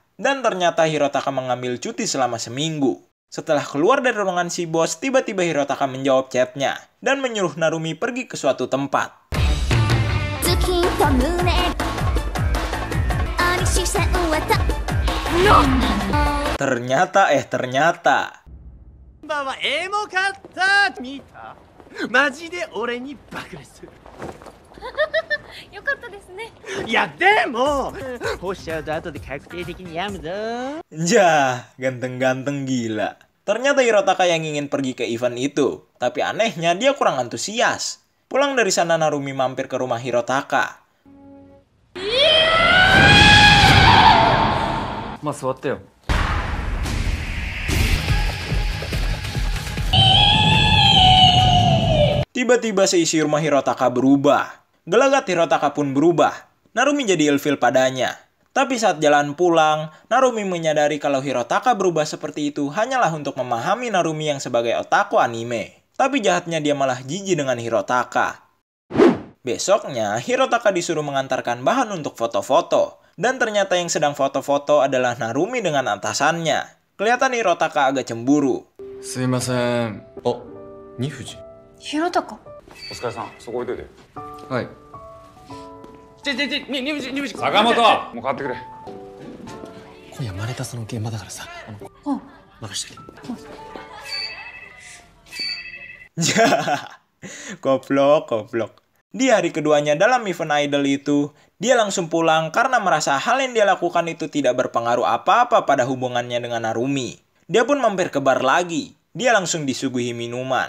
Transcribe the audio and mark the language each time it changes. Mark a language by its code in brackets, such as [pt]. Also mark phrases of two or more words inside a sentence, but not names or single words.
[id] Dan ternyata Hirotaka mengambil cuti selama seminggu. Setelah keluar dari ruangan si bos, tiba-tiba Hirotaka menjawab chatnya dan menyuruh Narumi pergi ke suatu tempat. Ternyata. [ja] マジで俺に爆裂する。よかったですね。いやでも干しちゃうと後で確定的に病むぞ。 [id] Jah, ganteng-ganteng gila. Ternyata Hirotaka yang ingin pergi ke event itu. Tapi anehnya dia kurang antusias. Pulang dari sana Narumi mampir ke rumah Hirotaka. [ja] まあ座ってよ。 [id] Tiba-tiba seisi rumah Hirotaka berubah. Gelagat Hirotaka pun berubah. Narumi jadi ilfil padanya. Tapi saat jalan pulang, Narumi menyadari kalau Hirotaka berubah seperti itu hanyalah untuk memahami Narumi yang sebagai otaku anime. Tapi jahatnya dia malah jijik dengan Hirotaka. Besoknya, Hirotaka disuruh mengantarkan bahan untuk foto-foto. Dan ternyata yang sedang foto-foto adalah Narumi dengan atasannya. Kelihatan Hirotaka agak cemburu. [ja] すいません。あ、二藤。広高。お疲れさん、そこ置いといて。はい。二藤。坂本、もう変わってくれ。今夜マネタスの現場だからさ。任してくれ。 [id] Jah, goblok. Di hari keduanya dalam event idol itu, dia langsung pulang karena merasa hal yang dia lakukan itu tidak berpengaruh apa-apa pada hubungannya dengan Narumi. Dia pun mampir ke bar lagi. Dia langsung disuguhi minuman.